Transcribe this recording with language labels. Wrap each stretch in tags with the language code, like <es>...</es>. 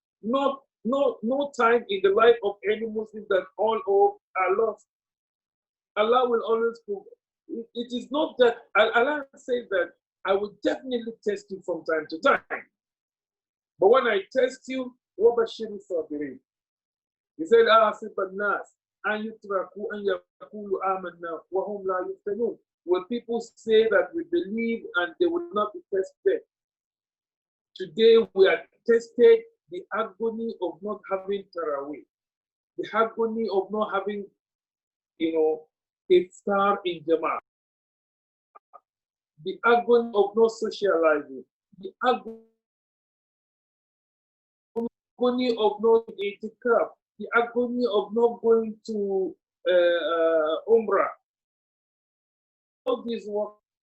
<en>No time in the life of any Muslim that all hope are lost. Allah will always prove. It is not that Allah says that I will definitely test you from time to time. But when I test you,</en> <ar>وَبَشِّرِ الصَّابِرِينَ.</ar> <en>He said,</en> <ar>أَحَسِبَ النَّاسَ أَن يُتْرَكُوا أَن يَقُولُوا آمَنَّا وَهُمْ لَا يُفْتَنُونَ.</ar> <en>When people say that we believe and they will not be tested. Today we are tested the agony of not having Taraweeh, the agony of not having, iftar in Jama'ah, the agony of not socializing, the agony of not itikaf, the agony of not going to Umrah. All these work.</en>